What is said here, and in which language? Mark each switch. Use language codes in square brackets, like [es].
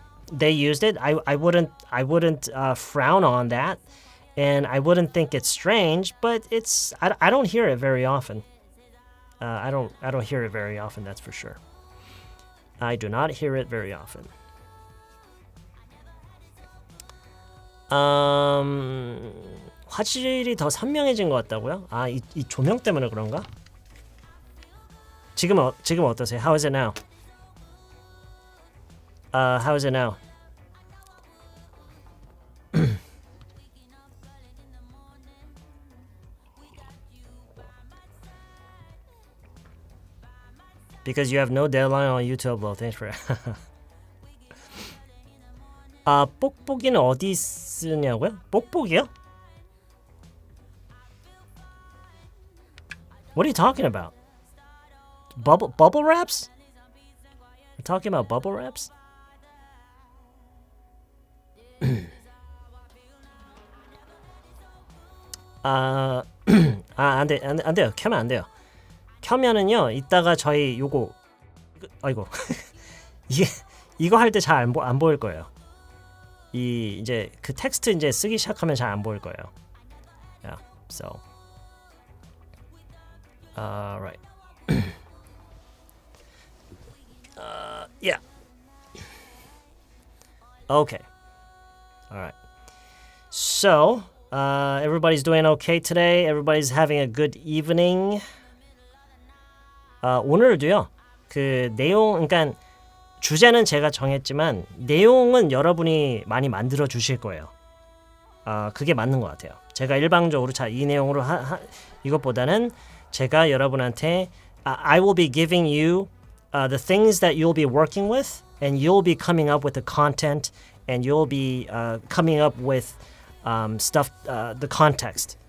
[en] they used it, I wouldn't frown on that, and I wouldn't think it's strange. But I don't hear it very often. I don't hear it very often. That's for sure. I do not hear it very often. [ko] 화질이 더 선명해진 것 같다고요? 이 조명 때문에 그런가? 지금 어떠세요? [en] How is it now? How is it now? Because you have no deadline on YouTube. Well, thanks for. [ko] 뽁뽁이는 어디 쓰냐고요? 뽁뽁이요? [en] What are you talking about? Bubble wraps? You're talking about bubble wraps? [ko] 안 돼요. 켜면 안 돼요. 켜면은요, 이따가 저희 요거 아이고 이거 할 때 잘 안 보일 거예요. 이제 그 텍스트 이제 쓰기 시작하면 잘 안 보일 거예요. [en] Yeah, so right. Yeah. Okay. All right. So, everybody's doing okay today. Everybody's having a good evening. [ko] 오늘도요. 그 내용, 그러니까 주제는 제가 정했지만 내용은 여러분이 많이 만들어 주실 거예요. 그게 맞는 것 같아요. 제가 일방적으로 이 내용으로 이것보다는 제가 여러분한테 [en] I will be giving you the things that you'll be working with, and you'll be coming up with the content, and you'll be coming up with stuff, the context.